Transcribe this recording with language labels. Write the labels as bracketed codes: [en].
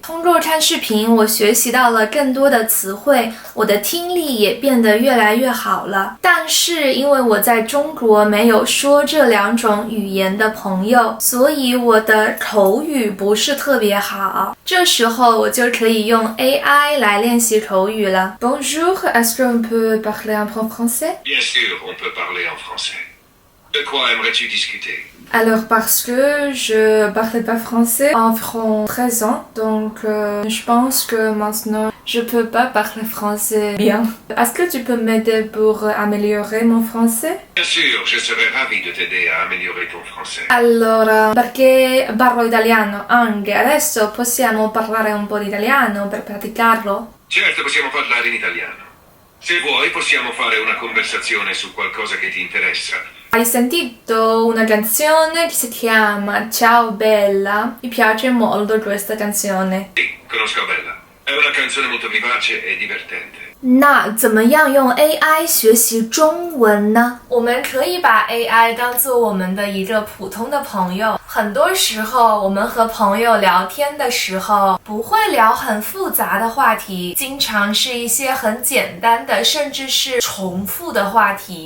[zh] 通过看视频，我学习到了更多的词汇，我的听力也变得越来越好了。但是因为我在中国没有说这两种语言的朋友，所以我的口语不是特别好。这时候我就可以用 AI 来练习口语了。 [fr] Bonjour, est-ce qu'on peut parler un peu français? Bien sûr, on peut parler en français. De quoi aimerais-tu discuter? Alors parce que je parlais pas français environ 13 ans, donc je pense que maintenant je peux pas parler français bien. Est-ce que tu peux m'aider pour améliorer mon français? Bien sûr, je serais ravi de t'aider à améliorer ton français. [it] Allora, perché parlo italiano anche, adesso possiamo parlare un po' di italiano per praticarlo? Certo, possiamo parlare in italiano. Se vuoi, possiamo fare una conversazione su qualcosa che ti interessa. Hai sentito una canzone che si chiama Ciao Bella? Mi piace molto questa canzone. Sì, conosco Bella. È una canzone molto vivace e divertente. [zh] 那怎么样用 AI 学习中文呢？我们可以把 AI 当做我们的一个普通的朋友。很多时候，我们和朋友聊天的时候，不会聊很复杂的话题，经常是一些很简单的，甚至是重复的话题。